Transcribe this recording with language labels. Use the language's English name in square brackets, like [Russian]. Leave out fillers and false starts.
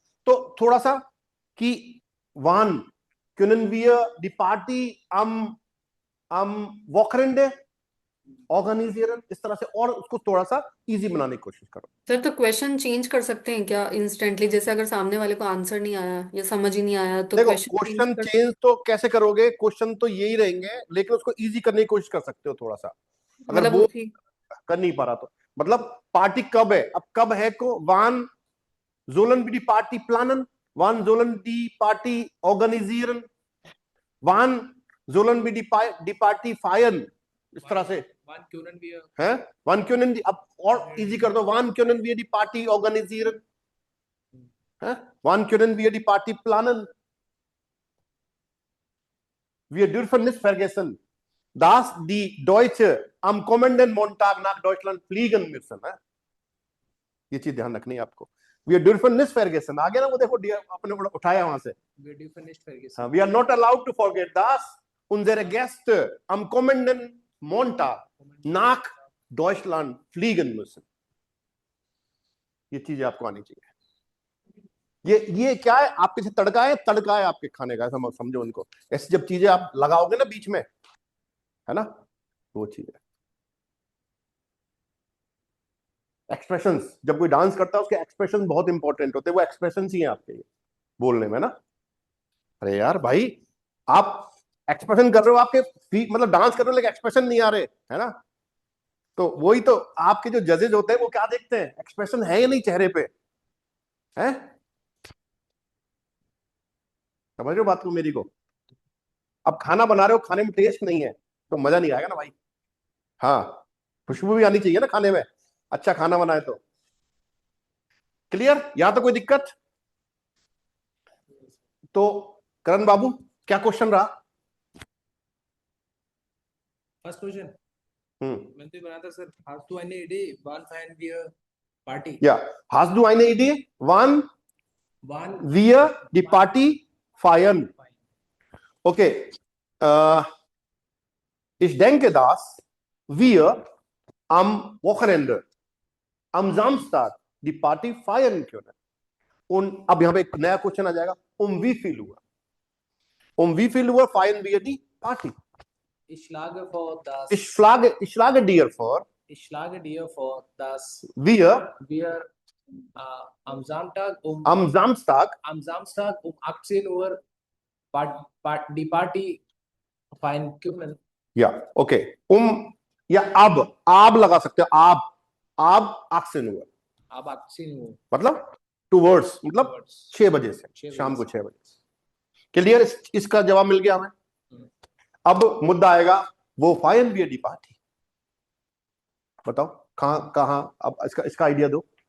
[Hindi] तो थोड़ा सा कि one [German] kunnen wir die Party am Wochenende organisieren, [Hindi] इस तरह से, और उसको थोड़ा सा इजी बनाने की कोशिश करो। सर तो क्वेश्चन चेंज कर सकते हैं क्या इंस्टेंटली, जैसे अगर सामने वाले को आंसर नहीं आया या समझ ही नहीं आया तो देखो क्वेश्चन चेंज क्वेश्चन कर। चेंज तो कैसे करोगे, क्वेश्चन तो यही रहेंगे, लेकिन उसको इजी करने की कोशिश कर सकते हो थोड़ा सा, अगर मतलब वो उसी। कर नहीं पा रहा तो। मतलब पार्टी कब है, अब कब है को वान [German] sollen wir die Party planen, wann sollen die Party organisieren, wann sollen wir die Party feiern, [Hindi] इस तरह से है। [German] wann können die, [Hindi] अब और इजी कर दो, [German] wann können wir die Party organisieren, है, wann können wir die Party planen, wir dürfen nicht vergessen dass die Deutsche am kommenden Montag nach Deutschland fliegen müssen, है? [Hindi] ये चीज ध्यान रखनी है आपको। [German] Wir dürfen nicht vergessen, [Hindi] आगे ना वो देखो आपने उठाया वहां से, [German] हाँ, [English] we are not allowed to forget [German] dass unsere Gäste am kommenden Montag nach Deutschland fliegen müssen। [Hindi] ये चीजें आपको आनी चाहिए। ये क्या है, आपके से तड़का है आपके खाने का, ऐसा समझो उनको। ऐसी जब चीजें आप लगाओगे ना बीच में, है ना, वो चीज है। एक्सप्रेशंस, जब कोई डांस करता है उसके एक्सप्रेशन बहुत इंपॉर्टेंट होते हैं, वो एक्सप्रेशंस ही हैं आपके लिए बोलने में ना। अरे यार भाई, आप एक्सप्रेशन कर रहे हो, आपके मतलब डांस कर रहे हो लेकिन एक्सप्रेशन नहीं आ रहे, है ना। तो वही तो आपके जो जजेज होते हैं वो क्या देखते हैं, एक्सप्रेशन है या नहीं चेहरे पे, है। समझ रहे हो बात को मेरी को। अब खाना बना रहे हो, खाने में टेस्ट नहीं है तो मजा नहीं आएगा ना भाई। हाँ, खुशबू भी आनी चाहिए ना खाने में, अच्छा खाना बनाए तो। क्लियर, यहां तो कोई दिक्कत। तो करण बाबू, क्या क्वेश्चन रहा। फर्स्ट क्वेश्चन हम्म, मैंने तो बना था sir, how to any day one fine beer party, [German] ja, hast du eine Idee, wann वन wir die Party feiern? Okay, äh, ich denke, dass wir am Wochenende, am Samstag die Party feiern können. [Hindi] Und अब यहां पे एक नया question आ जाएगा, [German] wie viel Uhr? Wie viel Uhr feiern wir die Party? Ich schlage vor, dass Ich schlage dir vor, ich schlage dir vor, dass wir wir am Samstag am Samstag am Samstag um 18 Uhr die Party feiern können. [Hindi] या okay, या ab लगा सकते हो, [German] ab 18 Uhr, Ab 18 Uhr. [Hindi] मतलब towards, मतलब [English] Towards [Hindi] 6 बजे से, 6 शाम को बजे 6 बजे से। क्लियर, इसका जवाब मिल गया हमें। अब मुद्दा आएगा वो फाइन बियर डी पार्टी, बताओ कहां अब इसका आइडिया दो